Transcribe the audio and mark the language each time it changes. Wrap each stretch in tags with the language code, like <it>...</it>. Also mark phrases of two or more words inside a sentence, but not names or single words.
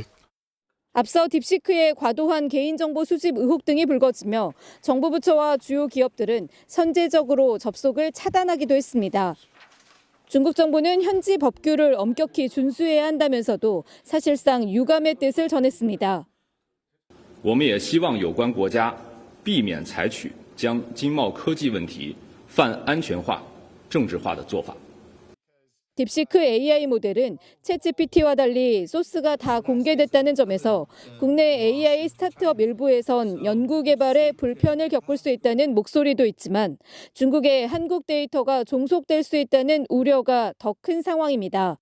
<ko>앞서 딥시크의 과도한 개인정보 수집 의혹 등이 불거지며 정부 부처와 주요 기업들은 선제적으로 접속을 차단하기도 했습니다. 중국 정부는 현지 법규를 엄격히 준수해야 한다면서도 사실상 유감의 뜻을 전했습니다.</ko> <zh>我们也希望有关国家避免采取将经贸科技问题泛安全化、政治化的做法。</zh> <ko>딥시크 AI 모델은 챗GPT와 달리 소스가 다 공개됐다는 점에서 국내 AI 스타트업 일부에선 연구 개발에 불편을 겪을 수 있다는 목소리도 있지만 중국의 한국 데이터가 종속될 수 있다는 우려가 더 큰 상황입니다.</ko>